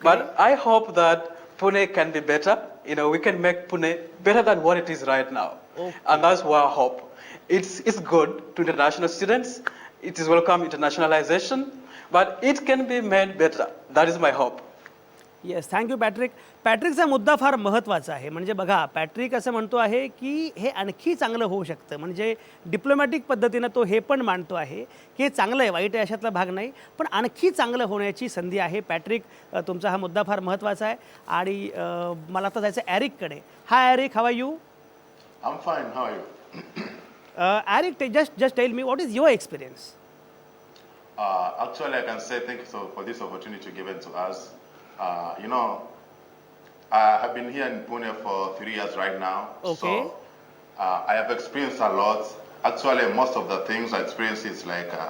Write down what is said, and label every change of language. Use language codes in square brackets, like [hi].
[en] But I hope that Pune can be better. We can make Pune better than what it is right now. Okay. And that's what I hope. It's good to international students. It is welcome internationalization, but it can be made better. That is my hope. Yes, thank you Patrick. [mr] पॅट्रिकचा मुद्दा फार महत्त्वाचा आहे. म्हणजे बघा, Patrick असं म्हणतो आहे की हे आणखी चांगलं होऊ शकतं. म्हणजे डिप्लोमॅटिक पद्धतीनं तो हे पण मांडतो आहे की हे चांगलं आहे, वाईट आहे अशातला भाग नाही, पण आणखी चांगलं होण्याची संधी आहे. पॅट्रिक, तुमचा हा मुद्दा फार महत्त्वाचा आहे. आणि मला आता जायचं ॲरिककडे. [en] Hi Eric, how are you? I'm fine. How are you? Eric, just tell me, what is your experience? Actually, I can say thank you for this opportunity given to us. I have been here in Pune for 3 years right now. Okay. So I have experienced a lot. Actually, most of the things I experienced is like